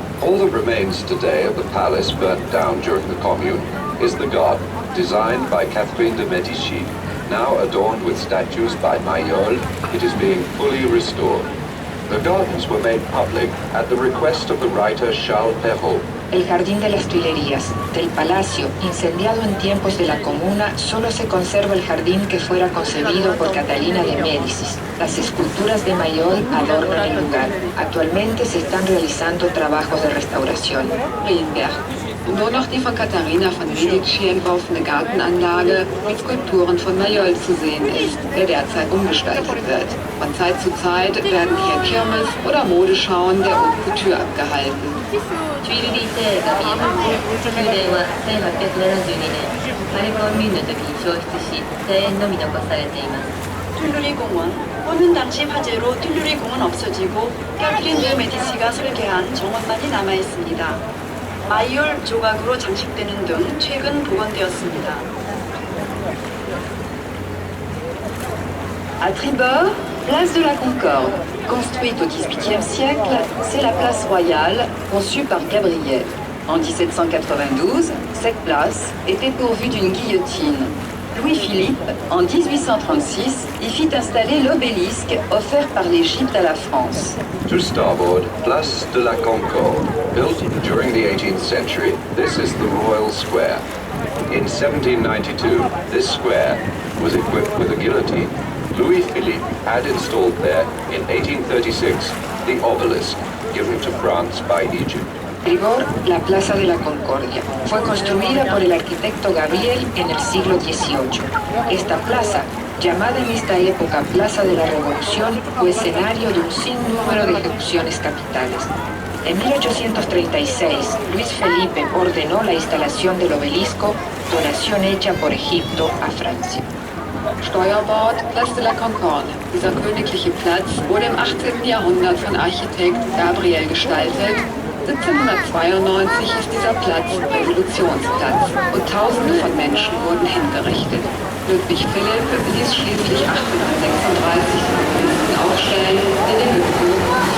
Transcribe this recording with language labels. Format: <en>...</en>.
<en>All that remains today of the palace burnt down during the Commune is the garden, designed by Catherine de Medici. Now adorned with statues by Mayol, it is being fully restored. The gardens were made public at the request of the writer Charles Perrault.</en> <es>El Jardín de las Tuilerías, del Palacio, incendiado en tiempos de la Comuna, solo se conserva el jardín que fuera concebido por Catalina de Médicis. Las esculturas de Mayol adornan el lugar. Actualmente se están realizando trabajos de restauración. Rienberg.</es> <de>Nur noch die von Katharina von Medici entworfene Gartenanlage mit Skulpturen von Mayol zu sehen ist, der derzeit umgestaltet wird. Von Zeit zu Zeit werden hier Kirmes oder Modeschauen der Haute Couture abgehalten.</de> <ja>チュイルリー邸が見えます。宮殿は1872年パリコンミューンの時に焼失し庭園のみ残されています。</ja> <ko>튠루리 궁은 공연 당시 화재로 튠루리 궁은 없어지고 캐트린 드 메디시가 설계한 정원만이 남아 있습니다. 마이올 조각으로 장식되는 등 최근 복원되었습니다.</ko> <fr>À tribord, place de la Concorde. Construite au XVIIIe siècle, c'est la place royale conçue par Gabriel. En 1792, cette place était pourvue d'une guillotine. Louis-Philippe, en 1836, y fit installer l'obélisque offert par l'Égypte à la France.</fr> <en>To starboard, Place de la Concorde. Built during the 18th century, this is the Royal Square. In 1792, this square was equipped with a guillotine. Louis-Philippe had installed there, in 1836, the obelisk given to France by Egypt.</en> <es>Tribord, la Plaza de la Concordia. Fue construida por el arquitecto Gabriel en el siglo XVIII. Esta plaza, llamada en esta época Plaza de la Revolución, fue escenario de un sinnúmero de ejecuciones capitales. En 1836, Luis Felipe ordenó la instalación del obelisco, donación hecha por Egipto a Francia.</es> <de>Steuerbord, Place de la Concorde. Dieser königliche Platz wurde im 18. Jahrhundert von Architekt Gabriel gestaltet. 1792 ist dieser Platz Revolutionsplatz und Tausende von Menschen wurden hingerichtet. Ludwig Philipp ließ schließlich 1836 Obelisken aufstellen, der den Höhepunkt</de>